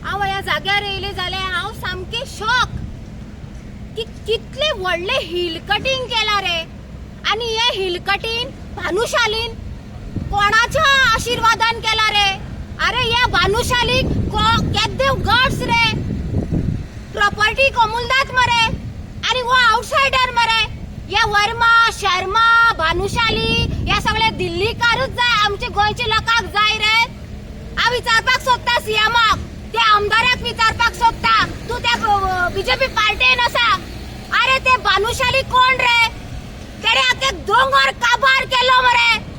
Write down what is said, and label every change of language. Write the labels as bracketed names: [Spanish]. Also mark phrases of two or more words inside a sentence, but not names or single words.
[Konkani] हांव ह्या जाग्यार येयलें जाल्यार हांव सामकें शॉक की कितलें व्हडलें [English] hill cutting [Konkani] केलां रे. आनी हें [English] hill cutting [Konkani] भानुशालीन कोणाच्या आशिर्वादान केला रे. अरे या भानुशालीक केदे गट्स रे. प्रॉपर्टी कमुलदात मरे आणि वो आउटसाइडर मरे. या वर्मा शर्मा भानुशाली या सगळे दिल्लीकारूच जाय आमचे गोंयचे लोकांक जाय रे. हांव विचारपाक सोदता सीएमाक त्या आमदाराक विचारपाक सोदता तूं त्या बीजेपी पार्टीन आसा. अरे ते भानुशाली कोण रे. तेणे आख्खे दोंगर काबार केलो मरे.